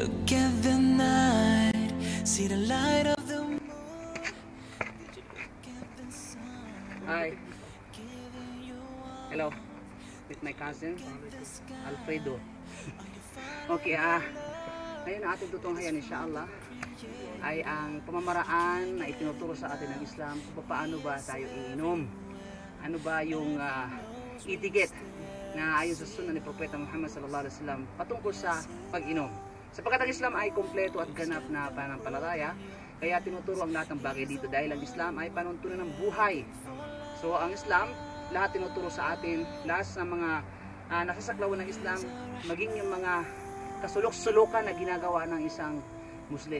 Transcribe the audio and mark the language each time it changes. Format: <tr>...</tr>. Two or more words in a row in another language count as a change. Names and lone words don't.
<en>at the night? See the light of the moon? Did you look at the sun? Hi. Hello. With my cousin, Alfredo.</en> <tl>Okay, ngayon ang ating tutunghayan, inshallah, ay ang pamamaraan na itinuturo sa atin ng Islam kung paano ba tayo iinom. Ano ba yung etiquette na ayon sa sunnah ni Propeta Muhammad</tl> <ar>صلى الله عليه وسلم</ar> <tl>patungkol sa pag-inom. Sapagkat ang Islam ay kompleto at ganap na pananampalataya, kaya tinuturo ang lahat ng bagay dito dahil ang Islam ay panuntunan ng buhay. So ang Islam, lahat tinuturo sa atin, lahat ng mga nasasaklawan ng Islam, maging yung mga kasulok-sulukan na ginagawa ng isang Muslim.</tl>